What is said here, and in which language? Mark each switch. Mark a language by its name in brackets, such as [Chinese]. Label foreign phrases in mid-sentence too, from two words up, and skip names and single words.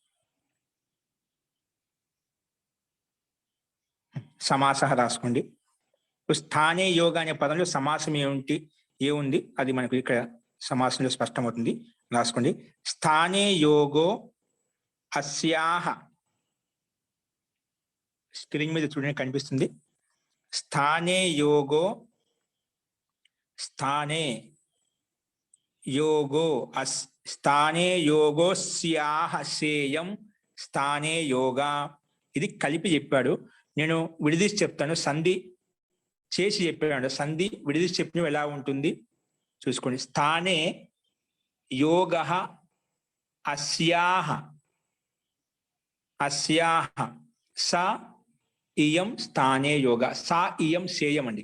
[Telugu] సమాస రాసుకోండి. [Sanskrit] స్థానే యోగ [Telugu] అనే పదంలో సమాసం ఏముంది అది మనకు ఇక్కడ సమాసంలో స్పష్టమవుతుంది. రాసుకోండి. [Sanskrit] స్థానే యోగో అస్యాహ, [Telugu] స్క్రీన్ మీద చూడండి కనిపిస్తుంది. [Sanskrit] స్థానే యోగో, స్థానే యోగో స్థానే యోగో స్యాహ సేయం స్థానే యోగా, [Telugu] ఇది కలిపి చెప్పాడు. నేను విడదీసి చెప్తాను, సంధి చేసి చెప్పాడు. సంధి విడదీసి చెప్పిన ఎలా ఉంటుంది చూసుకోండి. [Sanskrit] స్థానే యోగ అస్యాహ, అస్యాహ స ఇయం స్థానే యోగ, సా ఇయం సేయం అండి.